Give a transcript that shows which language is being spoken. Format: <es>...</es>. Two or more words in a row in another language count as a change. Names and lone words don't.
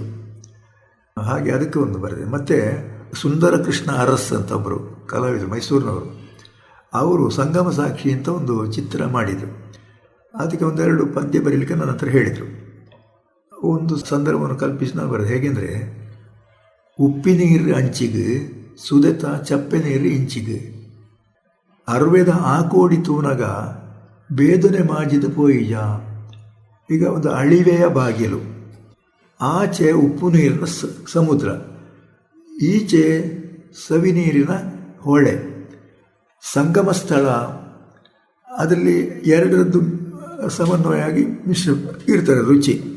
<kn>ಹಾಗೆ ಅದಕ್ಕೆ ಒಂದು ಬರೆದೆ. ಮತ್ತು ಸುಂದರ ಕೃಷ್ಣ ಅರಸ್ ಅಂತ ಒಬ್ಬರು ಕಲಾವಿದರು, ಮೈಸೂರಿನವರು, ಅವರು ಸಂಗಮ ಸಾಕ್ಷಿ ಅಂತ ಒಂದು ಚಿತ್ರ ಮಾಡಿದರು. ಅದಕ್ಕೆ ಒಂದೆರಡು ಪದ್ಯ ಬರೀಲಿಕ್ಕೆ ನನ್ನ ಹತ್ರ ಹೇಳಿದರು. ಒಂದು ಸಂದರ್ಭವನ್ನು ಕಲ್ಪಿಸಿ ನಾವು ಬರೋದು ಹೇಗೆಂದರೆ,</kn> <tcy>ಉಪ್ಪಿನೀರು ಅಂಚಿಗೆ ಸುದೆತ ಚಪ್ಪೆ ನೀರು ಇಂಚಿಗೆ ಅರ್ವೆದ ಆಕೋಡಿ ತೂನಗ ಬೇದನೆ ಮಾಜಿದ ಪೋಯಿಜ.</tcy> <kn>ಈಗ ಒಂದು ಅಳಿವೆಯ ಬಾಗಿಲು, ಆಚೆ ಉಪ್ಪು ನೀರಿನ ಸಮುದ್ರ, ಈಚೆ ಸವಿ ನೀರಿನ ಹೊಳೆ, ಸಂಗಮ ಸ್ಥಳ. ಅದರಲ್ಲಿ ಎರಡರದ್ದು ಸಮನ್ವಯವಾಗಿ ಮಿಶ್ರ ಇರ್ತಾರೆ ರುಚಿ.</kn>